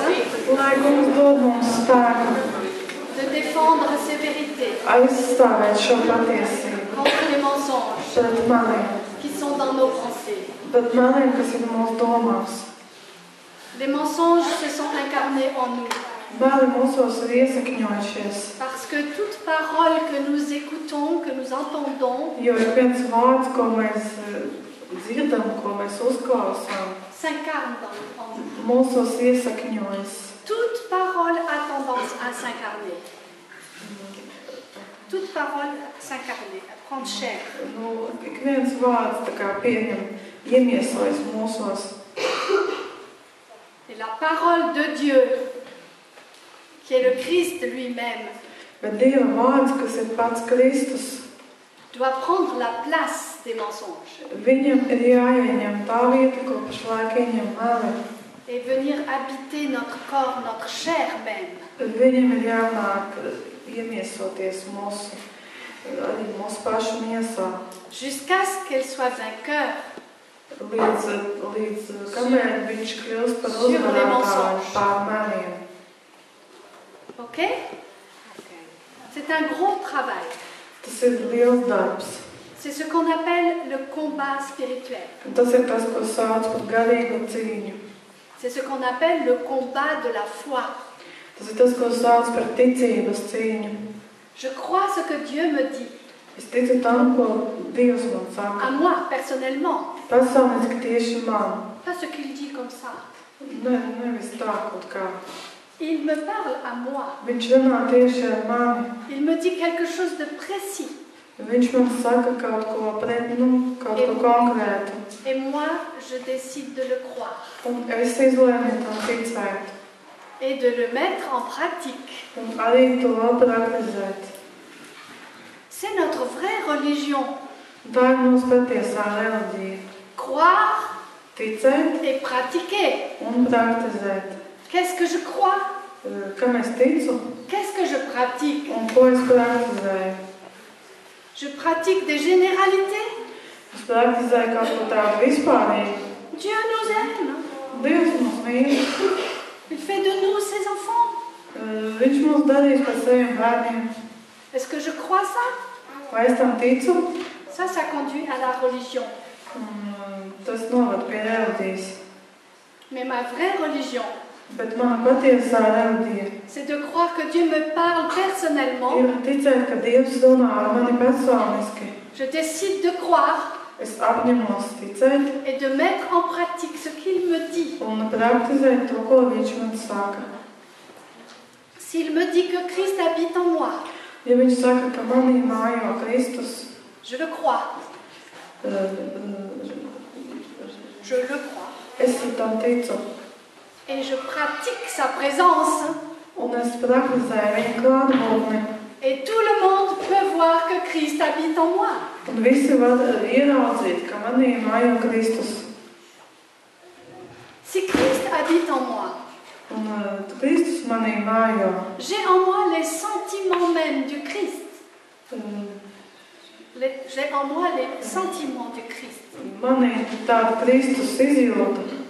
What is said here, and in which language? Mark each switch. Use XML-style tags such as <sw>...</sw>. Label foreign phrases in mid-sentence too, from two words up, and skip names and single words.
<lv>Lai Kungs dod mums spēku</lv> <fr>de défendre ces vérités</fr> <lv>aizstāvēt šo patiesību</lv> <fr>contre les mensonges</fr> <lv>pret maniem,</lv> <fr>qui sont dans nos pensées.</fr> <lv>pret maniem, kas ir mūsu domās.</lv> <fr>Les mensonges se sont incarnés en nous</fr> <lv>Meli mūsos ir iesakņojušies,</lv> <fr>parce que toute parole que nous écoutons, que nous entendons,</fr> <lv>jo ir viens vārds, ko mēs dzirdam, ko mēs uzklausām,</lv> <fr>s'incarne en nous.</fr> <lv>mūsos iesakņojas.</lv> <fr>Toute parole a tendance à s'incarner. Toute parole s'incarner, à prendre chair.</fr> <lv>Nu, ik viens vārds tā kā pieņem, iemiesojas mūsos.</lv> <fr>Et la parole de Dieu, qui est le Christ lui-même,</fr> <lv>Bet Dieva vārds, kas ir pats Kristus,</lv> <fr>doit prendre la place des mensonges</fr> <lv>viņam ir jāieņem tā vieta, ko pašlaik ieņem meli.</lv> <fr>et venir habiter notre corps, notre chair même.</fr> <lv>Viņam ir jānāk iemiesoties arī mūsu pašu miesā,</lv> <fr>Jusqu'à ce qu'elle soit vainqueur</fr> <lv>līdz kamēr viņš kļūst par</lv> <fr>Sur les</fr> <lv>uzvarētāju</lv> <fr>mensonges.</fr> <lv>pār meliem.</lv> <fr>Ok? C'est un gros travail.</fr> <lv>Tas ir liels darbs.</lv> <fr>C'est ce qu'on appelle le combat spirituel.</fr> <lv>Un tas ir tas, ko sauc par garīgu cīņu.</lv> <fr>C'est ce qu'on appelle le combat de la foi.</fr> <lv>Tas ir tas, ko sauc par ticības cīņu.</lv> <fr>Je crois ce que Dieu me dit,</fr> <lv>Es ticu tam, ko Dievs man</lv> <fr>à</fr> <lv>saka.</lv> <fr>moi personnellement,</fr> <lv>Personiski tieši man.</lv> <fr>pas ce qu'il dit comme ça.</fr> <lv>Nevis tā kaut kā.</lv> <fr>Il me parle à moi.</fr> <lv>Viņš runā tieši ar mani.</lv> <fr>Il me dit quelque chose de précis.</fr> <lv>Viņš man saka kaut ko kaut ko konkrētu.</lv> <fr>Et moi, je décide de le croire</fr> <lv>Un es izlēmu tam ticēt.</lv> <fr>et de le mettre en pratique.</fr> <lv>Un arī to praktizēt.</lv> <fr>C'est notre vraie religion.</fr> <lv>Tā ir mūsu patiesā reliģija.</lv> <fr>Croire</fr> <lv>Ticēt</lv> <fr>et pratiquer.</fr> <lv>un praktizēt.</lv> <fr>Qu'est-ce que je crois?</fr> <lv>Kam es ticu</lv> <fr>Qu'est-ce que je pratique?</fr> <lv>un ko es praktizēju?</lv> <fr>Je pratique des généralités.</fr> <lv>Es praktizēju kaut ko tādu vispārīgu.</lv> <fr>Dieu nous aime.</fr> <lv>Dievs mūs mīl.</lv> <fr>Il fait de nous ses enfants.</fr> <lv>Viņš mūs darīs par saviem bērniem.</lv> <fr>Est-ce que je crois ça?</fr> <lv>Vai es tam ticu?</lv> <fr>Ça conduit à la religion.</fr> <lv>Tas novad pie reliģijas.</lv> <fr>Mais ma vraie religion,</fr> <lv>Bet mana patiesā reliģija</lv> <fr>c'est de croire que Dieu me parle personnellement.</fr> <lv>ir ticēt, ka Dievs runā ar mani personiski.</lv> <fr>Je décide de croire</fr> <lv>Es apņemos ticēt</lv> <fr>et de mettre en pratique ce qu'il me dit.</fr> <lv>un praktizēt to, ko viņš man saka.</lv> <fr>S'il me dit que Christ habite en moi,</fr> <lv>Ja viņš saka, ka manī mājo Kristus,</lv> <fr>je le crois. Je le crois.</fr> <lv>es tam ticu.</lv> <fr>Et je pratique sa présence.</fr> <lv>Un es praktizēju viņa klātbūtni.</lv> <fr>Et tout le monde peut voir que Christ habite en moi.</fr> <lv>Un visi var ieraudzīt, ka manī mājo Kristus.</lv> <fr>Si Christ habite en moi,</fr> <lv>Un Kristus manī mājo.</lv> <fr>j'ai en moi les sentiments même du Christ. J'ai en moi les sentiments du Christ.</fr> <lv>Manī tāda Kristus izjūta.</lv>